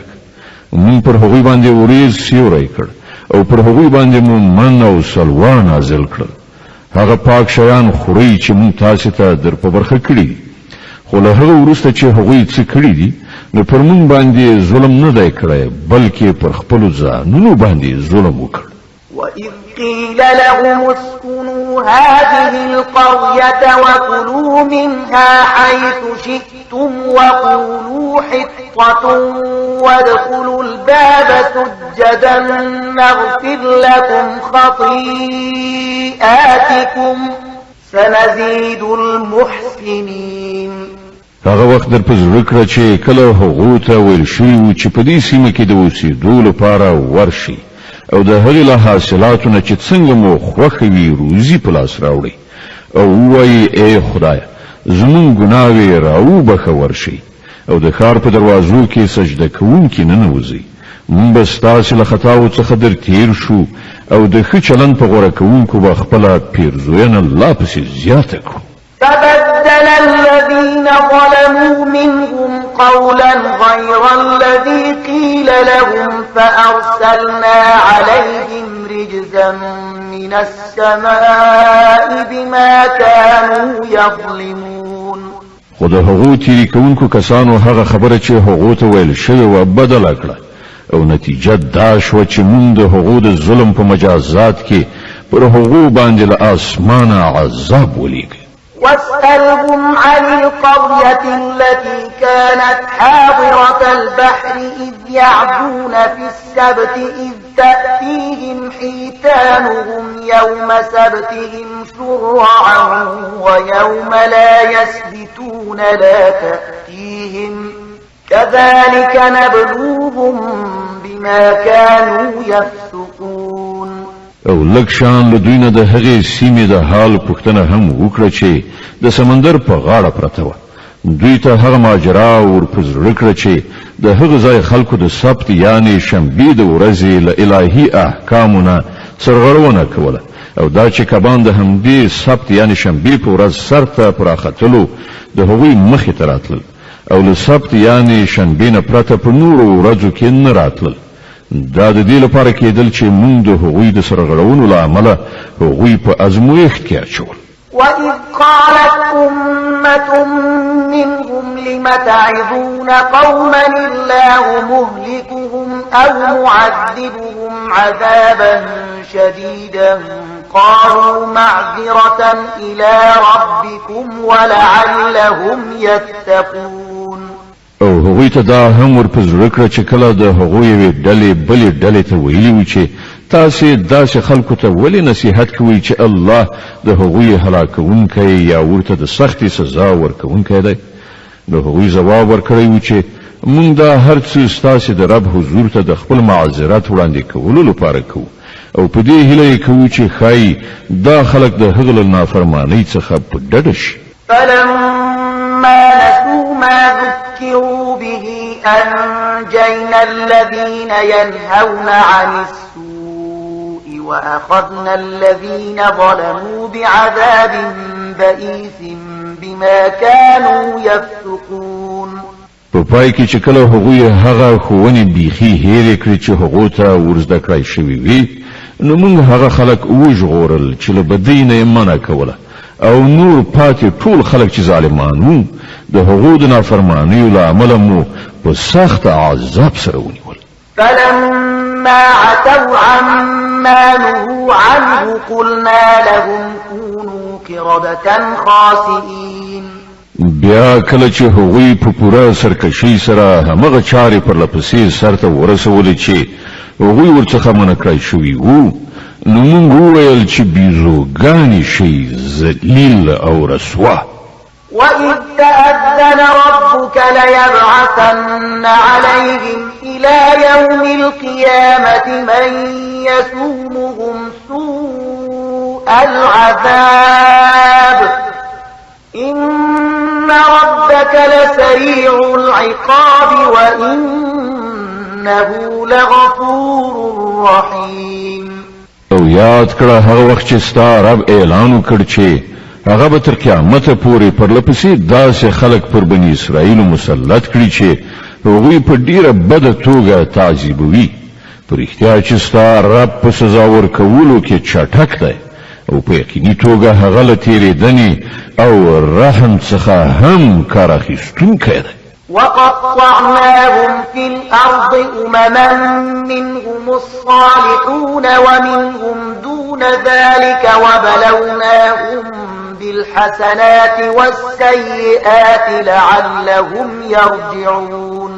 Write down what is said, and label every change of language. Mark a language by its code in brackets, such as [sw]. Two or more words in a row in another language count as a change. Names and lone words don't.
[ps] مون پر هغوی باندې وریځ سیوری کړ او پر هغوی باندې مو من او سلوا نازل کړل. هغه پاک شیان خوري چې مون تاسو ته در په برخه کړی. خو له هغه وروسته چې هغوی څه کړی دي نو پر مون باندې ظلم نه دی کړی بلکې پر خپل ځانونو باندې ظلم وکړ. [ar] وإذ قيل لهم اسكنوا هذه القرية وكلوا منها حيث شئتم وقولوا حطة وادخلوا الباب سجدا نغفر لكم خطيئاتكم سنزيد المحسنين. [ps] هغه وخت در پزړه کړ چې کله هغه ته ویل شوی و چې په دې سیمه کې د اوسېدو لپاره ورشي او د هغې له حاصلاتو نه چې څنګه مو خوښه وي روزي په لاس راوړئ او ووایي ای خدایه زموږ ګناوې راوبخه ورشئ او د ښار په دروازو کې سجده کوونکي ننوځئ. موږ به ستاسې له خطاو څخه در تیر شو او د ښه چلند په غوره کوونکو به خپله پیرزوینه لا پسې زیاته کړو. [ar] فبدل الذين ظلموا منهم قولا غير الذي قيل لهم فأرسلنا عليهم رجزا من السماء بما كانوا يظلمون. [ps] خو د هغو تیری کوونکو کسانو هغه خبره چې هغو ته ویل شوې وه بدله کړه او نتیجه دا شوه چې مونږ د هغو د ظلم په مجازات کې پر هغو باندې له آسمانه عذاب ولیږه. [ar] واسألهم عن القرية التي كانت حاضرة البحر إذ يعدون في السبت إذ تأتيهم حيتانهم يوم سبتهم شرعا ويوم لا يسبتون لا تأتيهم كذلك نبلوهم بما كانوا يفسقون. [ps] او لکشان له دوی نه د هغې سیمې د حال پوښتنه هم وکړه چې د سمندر په غاړه پرته وه. دوی ته هغه ماجرا ور په زړه کړه چې د هغه ځای خلکو د سبت یعنې شنبې د ورځې له الهي احکامو نه سرغړونه کوله او دا چې کبان د همدې سبت یعنی شنبې په ورځ سر ته پراختلو د هغوی مخې ته راتلل او له سبت یعنی شنبې نه پرته په نورو ورځو کې نه راتلل. دا د دې لپاره کېدل چې موږ د هغوی د سرغړونو له امله هغوی په ازمویښت کې اچول. [ar] وَإِذْ قَالَتْ أُمَّةٌ مِّنْهُمْ لِمَ تَعِظُونَ قَوْمًا اللَّهُ مُهْلِكُهُمْ أَوْ مُعَذِّبُهُمْ عَذَابًا شَدِيدًا قَالُوا مَعْذِرَةً إِلَى رَبِّكُمْ وَلَعَلَّهُمْ يَتَّقُونَ. [ps] او هغوی ته دا هم ور په زړه کړه چې کله د هغوی یوې ډلې بلې ډلې ته ویلي وي چې تاسې داسې خلکو ته ولې نصیحت کوئ چې الله د هغوی هلاکونکی یا ورته د سختې سزا ورکونکی دی. د هغوی ځواب ورکړی و چې موږ دا هر څه ستاسې د رب حضور ته د خپل معذرت وړاندې کولو لپاره کوو او په دې هیله یې کوو چې ښایي دا خلک د هغه له نافرمانۍ څخه په ډډه شي. [ar] فلما نسوا ما ذكروا به أنجينا الذين ينهون عن السوء وأخذنا الذين ظلموا بعذاب بئيس بما كانوا يفسقون. [ps] په پای کې چې کله هغوی هغه ښوونې بیخي هېرې کړې چې هغو ته ورزده کړای شوي وي نو موږ هغه خلک وژغورل چې له بدۍ نه یې منع کوله او نور پاتې ټول خلک چې ظالمان وو د هغو د نافرمانیو له امله مو په سخت عذاب سره ونیول. [ar] فلما عتوا عما نهوا عنه قلنا لهم كونوا قردة خاسئين. [ps] بیا کله چې هغوی په پوره سرکشي سره همغه چارې پر لپسې سرته ورسولې چې هغوی ورڅخه منع کړای شوي وو نو موږ وویل چې بیزوګانې شئ ذلیل او رسوا. [ar] وَإِذْ تَأَذَّنَ رَبُّكَ لَيَبْعَثَنَّ عَلَيْهِمْ إِلَى يَوْمِ الْقِيَامَةِ مَنْ يَسُومُهُمْ سُوءَ الْعَذَابِ إِنَّ رَبَّكَ لَسَرِيعُ الْعِقَابِ وَإِنَّهُ لَغَفُورٌ رَحِيمٌ. [ps] او یاد کړه هغه وخت چې ستا رب اعلان وکړ چې هغه به تر قیامته پورې پر لپسې داسې خلک پر بني اسرائیلو مسلط کړي چې هغوی په ډیره بده توګه تعذیبوي. په رښتیا چې ستا رب په سزا ورکولو کې چټک دی او په یقیني توګه هغه له تېرېدنې او رحم څخه هم کار اخیستونکی دی. [ar] وقطعناهم في الأرض أمما منهم الصالحون ومنهم دون ذلك وبلوناهم بالحسنات والسيئات لعلهم يرجعون.